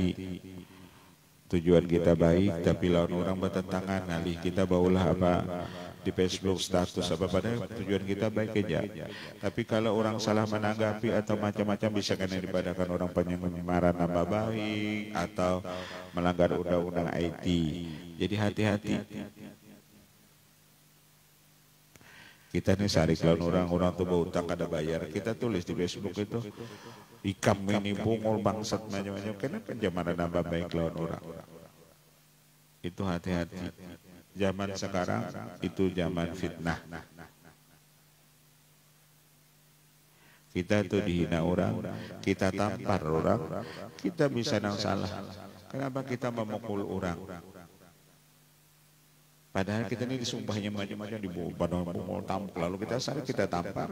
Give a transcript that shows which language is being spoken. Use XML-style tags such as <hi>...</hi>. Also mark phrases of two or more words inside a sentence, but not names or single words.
<bjn>Tujuan kita baik tapi lawan orang bertentangan, ngalih kita baulah apa di Facebook status apa pada tujuan kita baik aja. Tapi kalau orang salah menanggapi atau macam-macam bisa kena dipadakan orang penyemaran nama baik atau melanggar undang-undang IT. Jadi hati-hati. Kita nih sarik lawan orang tuh bau utang kada bayar. Kita tulis di Facebook itu ikam ini bungul bangsat macam-macam. Karena penyemaran nama baik lawan orang. Itu hati-hati. Zaman sekarang itu zaman fitnah. Kita tuh dihina orang, kita tampar orang, kita bisa nang salah. Kenapa kita memukul orang? Padahal kita ini disumpahnya macam-macam di bawah tampuk, lalu kita salah kita tampar.</bjn>